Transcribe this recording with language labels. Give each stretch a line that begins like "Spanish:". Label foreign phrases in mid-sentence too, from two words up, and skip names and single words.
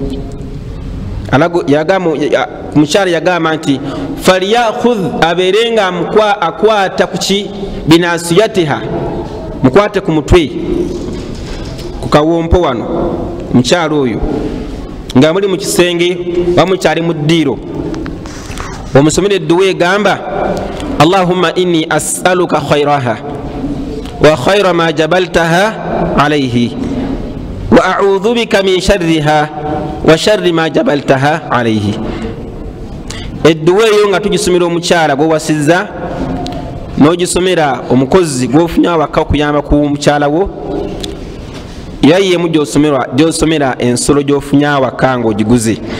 Ganda: Omukyala yagamba nti falyakhudh, abeerenga akwata kuki binasiyatiha, mukwate ku mutwe ku kawompo wano omukyala oyo nga muli mu kisenge bamukyali mu ddiiro, omusomere edduwa egamba
Arabic: اللهم إني أسألك خيرها وخير ما جبلتها عليه وأعوذ بك من شرها وشر ما جبلتها عليه.
Ganda: Edduwa eyo nga tugisomera omukyala gwowasizza, n'ogisomera omukozi gwofunye awaka okuyamba ku mukyala wo, era yemu gyosomera ensolo gyofunye awaka ng'ogiguze.